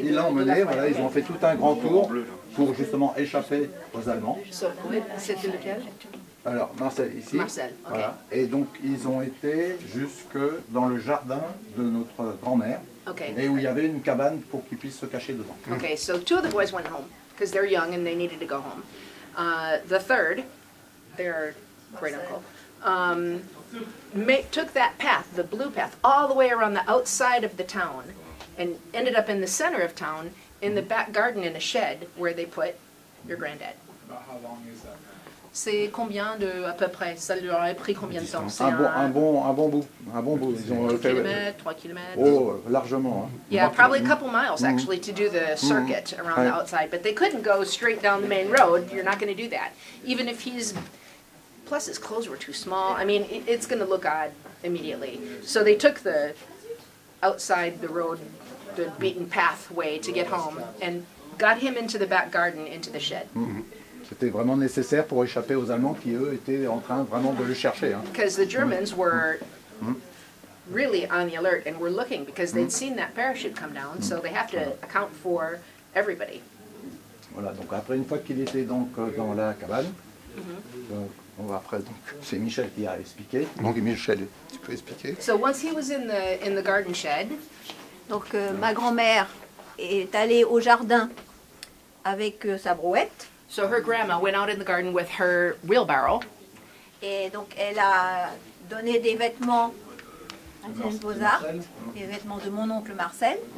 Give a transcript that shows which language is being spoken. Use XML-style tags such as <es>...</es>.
<fr>Ils l'ont emmené, voilà, ils ont fait tout un grand tour pour justement échapper aux Allemands. C'était lequel? Alors, Marcel ici. Marcel, ok. Voilà. Et donc, ils ont été jusque dans le jardin de notre grand-mère,</fr> <en>Okay.</en> <fr>et où il y avait une cabane pour qu'ils puissent se cacher dedans.</fr> <en>Okay, so two of the boys went home because they're young and they needed to go home. The third, their great uncle, took that path, the blue path, all the way around the outside of the town, and ended up in the center of town, in the back garden in a shed where they put your granddad. About how long is that?</en> <fr>C'est combien à peu près? Ça leur a pris combien de temps? C'est Un bon bout. Ils ont 2 fait, kilomètres, 3 kilomètres? oh, largement. Hein.</fr> <en>Yeah, probably a couple miles actually to do the circuit around the outside, but they couldn't go straight down the main road. You're not going to do that. Even if plus his clothes were too small. I mean, it's going to look odd immediately. So they took the outside the road, the beaten pathway to get home, and got him into the back garden, into the shed.</en> <fr>C'était vraiment nécessaire pour échapper aux Allemands qui, eux, étaient en train vraiment de le chercher. Hein.</fr> <en>Because the Germans were really on the alert and were looking, because they'd seen that parachute come down, so they have to account for everybody.</en> <fr>Voilà, donc après, une fois qu'il était donc dans la cabane, après, donc, c'est Michel qui a expliqué. Donc Michel, tu peux expliquer?</fr> <en>So once he was in the garden shed,</en> <fr>Donc ma grand-mère est allée au jardin avec sa brouette.</fr> <en>so her grandma went out in the garden with her wheelbarrow,</en> <fr>Et donc elle a donné des vêtements à James Bozart, des vêtements de mon oncle Marcel.</fr>